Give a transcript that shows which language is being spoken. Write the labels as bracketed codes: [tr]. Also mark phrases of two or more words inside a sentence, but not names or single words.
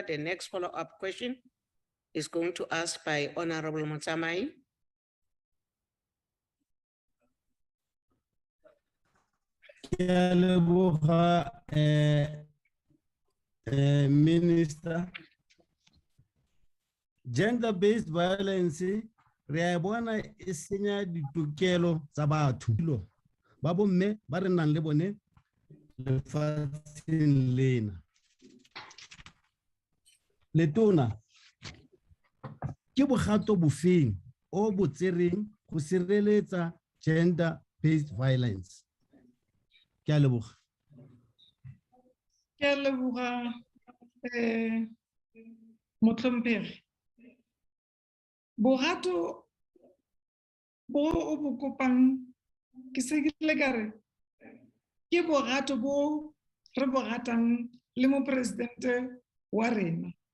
[en] The next follow-up question is going to ask by Honorable Motsamai. [tn] Minister, [en] gender-based violence [tn] re a bona e senya ditokelo tsa batho ba bomme ba re nang le bone lefatsheng lena. Letona, ke bogato bofeng o bo tsereng go sireletsa [en] gender-based violence? [tn] Ke a leboga. Ke a leboga Motlhomphegi. Bogato bo o bo kopang ke se ke le ka re ke bogato bo re bo gatang le mopresidente wa rena.